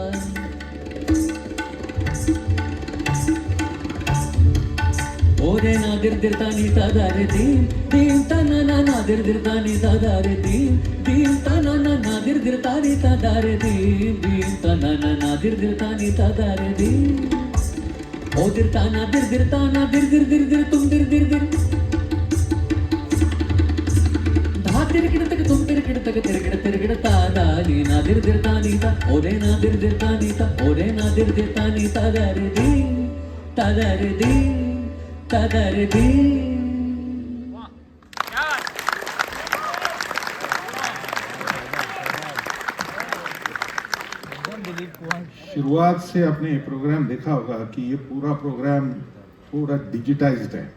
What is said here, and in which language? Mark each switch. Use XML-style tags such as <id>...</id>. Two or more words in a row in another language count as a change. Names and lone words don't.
<hi>ओरे नादिर दिरतानी तादारे दीन दीन तनना नादिर दिरतानी तादारे दीन दीन तनना नादिर दिरतानी तादारे दीन दीन तनना नादिर दिरतानी तादारे दीन ओ दिरताना दिरताना दिर तुम दिर धा तिरकिड़ तक तुम तिरकिड़ तादानी नादिर दिरतानी ता ओरे नादिर दिरतानी ता ओरे नादिर दिरतानी तादारे दीन तदर दी। शुरुआत से आपने प्रोग्राम देखा होगा कि ये पूरा प्रोग्राम पूरा डिजिटाइज्ड है।</hi>